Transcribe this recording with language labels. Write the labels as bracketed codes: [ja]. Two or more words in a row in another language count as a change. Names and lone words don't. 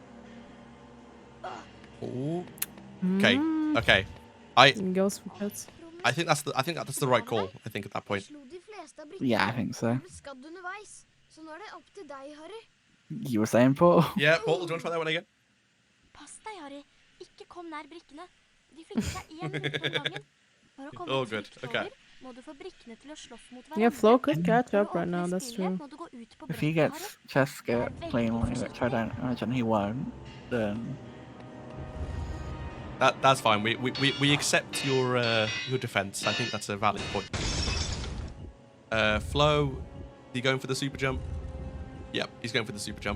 [en] Ooh. Okay. Okay. I goes for pets. I think that's the right call. I think at that point. Yeah, I think so. You were saying, Paul? Yeah, Paul. Do you want to try that one again? [no] Pass deg, Harry. Ikke kom nær brikkene. De flytter seg 1 minutt om gangen. For å komme [en] Oh, good. [no] trygt [en] Okay. [no] over, må du få brikkene til å slåss mot [en] Yeah, [no] hverandre. [en] Flo could catch [no] For å [en] up right now. [no] åpne [en] That's [no] spillet, [en] true. [no] må du gå ut på [en] If he [no] brettet, [en] gets Cheska cleanly, which I don't imagine he won't, then That's fine. We accept your defense. I think that's a valid point. Flo, you going for the super jump? Yep, he's going for the super jump.